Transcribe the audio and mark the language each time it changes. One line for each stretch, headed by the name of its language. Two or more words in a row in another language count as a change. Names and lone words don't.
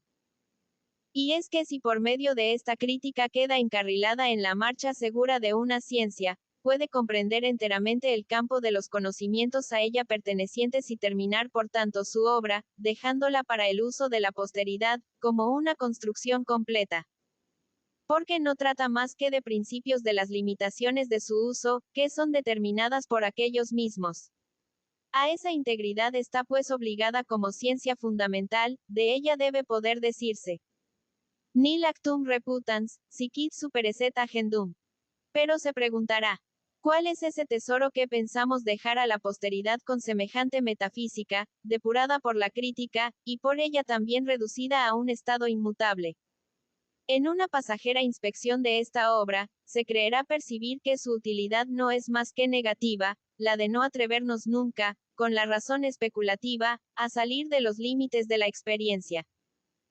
Spanish: Y es que si por medio de esta crítica queda encarrilada en la marcha segura de una ciencia, puede comprender enteramente el campo de los conocimientos a ella pertenecientes y terminar por tanto su obra, dejándola para el uso de la posteridad, como una construcción completa. Porque no trata más que de principios de las limitaciones de su uso, que son determinadas por aquellos mismos. A esa integridad está pues obligada como ciencia fundamental, de ella debe poder decirse.
Latin: Nil actum reputans, sic superesset agendum.
Spanish: Pero se preguntará, ¿cuál es ese tesoro que pensamos dejar a la posteridad con semejante metafísica, depurada por la crítica, y por ella también reducida a un estado inmutable? En una pasajera inspección de esta obra, se creerá percibir que su utilidad no es más que negativa, la de no atrevernos nunca, con la razón especulativa, a salir de los límites de la experiencia.